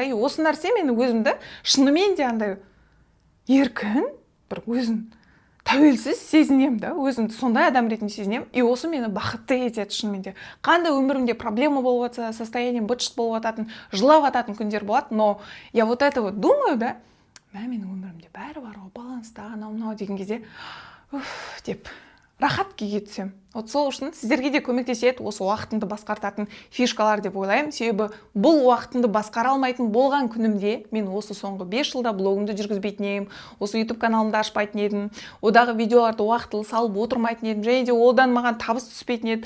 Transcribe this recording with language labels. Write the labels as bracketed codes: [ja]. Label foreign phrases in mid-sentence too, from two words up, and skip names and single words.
[kk] И осы нәрсе мені өзімді шынымен де андай еркін, бір өзін тәуелсіз сезінем да, өзімді сондай адам ретінде сезінем, и осы мені бақытты етеді шынымен де. Қандай өмірімде проблема болып жатса, состоянием быт-шыт болып жататын, жылап жататын күндер болады, [ru] но я вот это вот думаю, [kk] да, менің өмірімде бәрі бар ғой, баланста, анау-мынау деген кезде, деп рахат күйге түсем. Вот сол үшін сіздерге де көмектеседі осы уақытымды басқартатын фишкалар деп ойлаймын. Себебі бұл уақытымды басқара алмайтын болған күнімде мен осы соңғы 5 жылда блогымды жүргізбейтін едім, осы YouTube каналымды ашпайтын едім, одағы видеоларды уақытылы салып отырмайтын едім, және де одан маған табыс түспейтін еді.